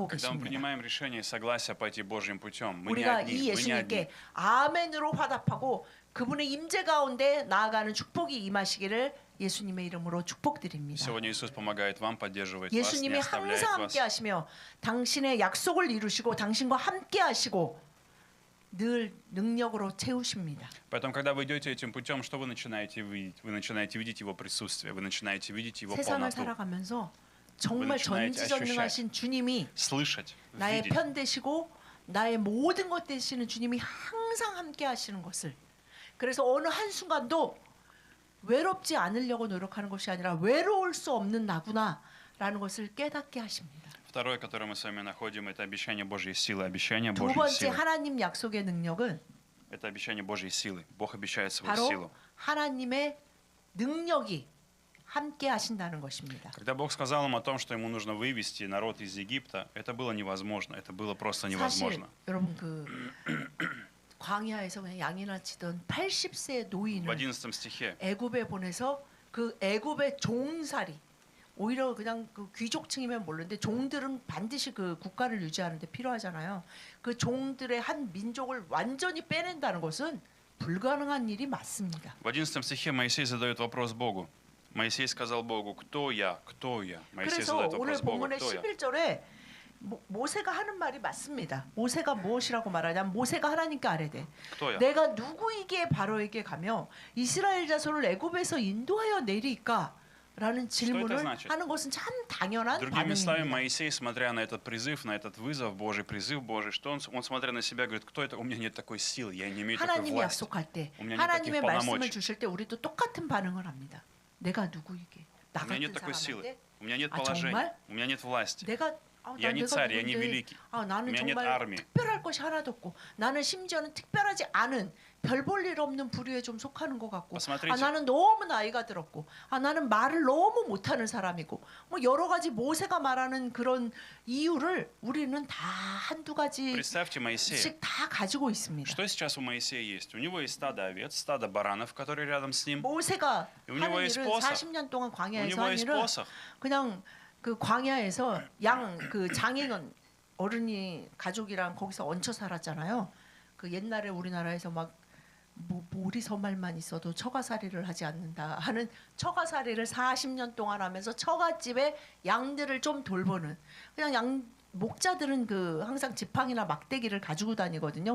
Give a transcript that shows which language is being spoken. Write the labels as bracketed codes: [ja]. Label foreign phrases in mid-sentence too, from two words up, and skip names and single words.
[ru] Когда мы [ko] 계십니다. [ru] принимаем решение и согласие пойти Божьим путем, мы не [ko] 우리가 [ru] одни, [ko] 이 [ru] мы не одни. [ko] 예수님께 아멘으로 화답하고 그분의 임재 가운데 나아가는 축복이 임하시기를 예수님의 이름으로 축복드립니다. [ru] Сегодня Иисус помогает вам, поддерживает вас, не [ko] 예수님이 [ru] оставляет [ko] 항상 [ru] вас. [ko] 함께 하시며 당신의 약속을 이루시고 당신과 함께 하시고 늘 능력으로 채우십니다. [ru] Поэтому, когда вы идете этим путем, что вы начинаете видеть? Вы начинаете видеть Его присутствие, вы начинаете видеть Его [ko] 세상을 [ru] полноту, [ko] 살아가면서 정말 [ru] начинаете [ko] 전지전능하신 주님이 [ru] слышать, [ko] 나의 [ru] видеть. [ko] 편 되시고 나의 모든 것 되시는 주님이 항상 함께 하시는 것을 그래서 어느 한순간도 외롭지 않으려고 노력하는 것이 아니라 외로울 수 없는 나구나라는 것을 깨닫게 하십니다. [ru] Второе, которое мы с вами находим, это обещание Божьей силы. Обещание [ko] 두 [ru] Божьей [ko] 번째 [ru] силы. [ko] 하나님 약속의 능력은 [ru] Это обещание Божьей силы. Бог обещает свою [ko] 바로 [ru] силу. [ko] 하나님의 능력이 함께 하신다는 것입니다. [ru] Когда Бог сказал им о том, что ему нужно вывести народ из Египта, это было невозможно. Это было просто [ko] 사실 [ru] невозможно. [ko] 여러분 그 광야에서 그냥 양이나 치던 80세 [ru] В [ko] 노인을 [ru] 11 стихе [ko] 애굽에 보내서 그 애굽의 종살이 오히려 그냥 그 귀족층이면 모르는데 종들은 반드시 그 국가를 유지하는 데 필요하잖아요. 그 종들의 한 민족을 완전히 빼낸다는 것은 불가능한 일이 맞습니다. [ru] В 11 стихе Моисей задает вопрос Богу. Моисей сказал Богу, кто я, кто я? Моисей [ko] 그래서 [ru] задает [ko] 오늘 [ru] вопрос Богу, [ko] 본문의 [ru] кто я? [ko] 11절에 모세가 하는 말이 맞습니다. 모세가 무엇이라고 말하냐면 모세가 하나님께 아뢰되 [ru] Кто я? [ko] 내가 누구이기에 바로에게 가며 이스라엘 자손을 애굽에서 인도하여 내리까? 라는 질문을 [ru] значит? [ko] 하는 것은 참 당연한 [ru] Другими словами, [ko] 반응입니다. [ru] Моисей, смотря на этот призыв, на этот вызов Божий, призыв Божий, что он смотря на себя, говорит, кто это? У меня нет такой силы, я не имею такой [ko] 하나님이 [ru] власти. [ko] 약속할 때 [ru] У меня нет [ko] 하나님의 [ru] таких [ko] 말씀을 [ru] полномочий. [ko] 주실 때 우리도 똑같은 반응을 합니다. 내가 누구이게? 나 [ru] У меня [ko] 같은 [ru] нет такой силы, [ko] 사람한테 [ru] у меня нет [ko] 아, [ru] положения, [ko] 정말? [ru] у меня нет власти. [ko] 내가 [ru] Я не царь, я не [ko] 누군데? [ru] великий. [ko] 나는 [ru] У меня нет [ko] 정말 [ru] армии. [ko] 특별할 것이 하나도 없고 나는 심지어는 특별하지 않은 별 볼 일 없는 부류에 좀 속하는 것 같고 [ru] Посмотрите. [ko] 나는 너무 나이가 들었고 나는 말을 너무 못하는 사람이고 뭐 여러 가지 모세가 말하는 그런 이유를 우리는 다 한두 가지씩 [ru] Представьте Моисея. [ko] 다 가지고 있습니다. [ru] Что сейчас у Моисея есть? У него есть стадо овец, стадо баранов, которые рядом с ним. [ko] 모세가 [ru] У него [ko] 하는 [ru] есть [ko] 일은 [ru] посох. [ko] 40년 동안 [ru] У [ko] 광야에서 [ru] него [ko] 한 [ru] есть [ko] 일은 [ru] посох. [ko] 그냥 그 광야에서 그 장인은 어른이 가족이랑 거기서 얹혀 살았잖아요. 그 옛날에 우리나라에서 막 모리서말만 있어도 처가살이를 하지 않는다 하는 처가살이를 40년 동안 하면서 처갓집에 양들을 좀 돌보는 그냥 목자들은 그 항상 지팡이나 막대기를 가지고 다니거든요.